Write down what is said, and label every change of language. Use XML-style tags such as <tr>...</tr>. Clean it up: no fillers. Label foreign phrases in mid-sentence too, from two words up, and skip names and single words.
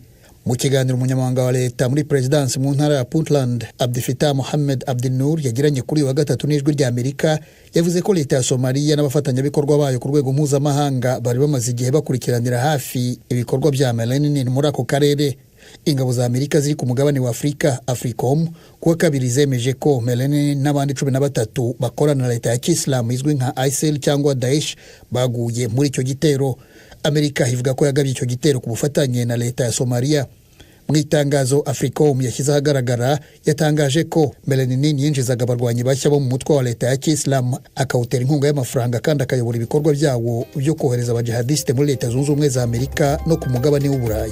<rw>Mu kiganiro umunyamabanga wa leta muri Presidence mu ntara ya Puntland Abdel Mohamed Abdinur yagiranye kuri wa gatatu n'ijwi rya Amerika, yavuze ko leta ya Somalia n'abafatanyabikorwa bayo ku rwego mpuzamahanga bari bamaze igihe bakurikiranira hafi ibikorwa bya Mayelenin muri ako karere. Ingabo za Amerika ziri ku mugabane wa Afrika Africom kuwa kabiri zemeje ko Mayelenin n'abandi 13 bakorana na leta ya Kisilamu izwi nka ISIL cyangwa Daesh baguye muri icyo gitero. Amerika ivuga ko yagabye icyo gitero ku bufatanye na leta ya Somalia. Mu itangazo Africom yashyize ahagaragara yatangaje ko Mayelenin yinjizaga abarwanyi bashya bo mu mutwe wa leta ya Kisilamu, akawutera inkunga y'amafaranga kandi akayobora ibikorwa byawo byo kohereza abajihadiste muri Leta Zunze Ubumwe za Amerika no ku mugabane w'Uburayi.</rw>